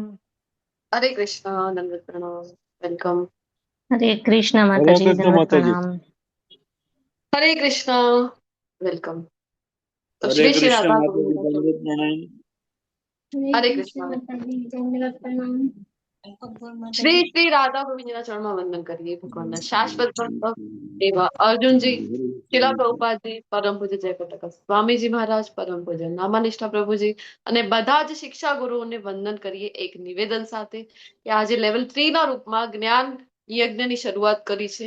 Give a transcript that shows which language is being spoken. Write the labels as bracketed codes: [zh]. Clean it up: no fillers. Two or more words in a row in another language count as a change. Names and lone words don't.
[hi] हरे कृष्णा दंडवत प्रणाम। वेलकम। हरे कृष्ण हरे माताजी, कृष्ण दंडवत माता जी। प्रणाम। हरे कृष्णा। वेलकम। तो हरे श्री श्री कृष्ण राधा माता जी, गोविंद दंडवत प्रणाम। हरे हरे कृष्ण कृष्णा। माताजी, दंडवत प्रणाम। [gu] श्री श्री राधा गोविंद चरणમાં વંદન કરીએ ભગવાનના શાશ્વત ભક્ત એવા અર્જુનજી, શિલા પ્રભુપાદ જી, પરમ પૂજ્ય જયપ્રકાશ સ્વામીજી મહારાજ, પરમ પૂજ્ય નામાનિષ્ઠા પ્રભુજી અને બધા જ શિક્ષા ગુરુઓને વંદન કરીએ એક નિવેદન સાથે કે આજે લેવલ 3 ના રૂપમાં જ્ઞાન યજ્ઞની શરૂઆત કરી છે।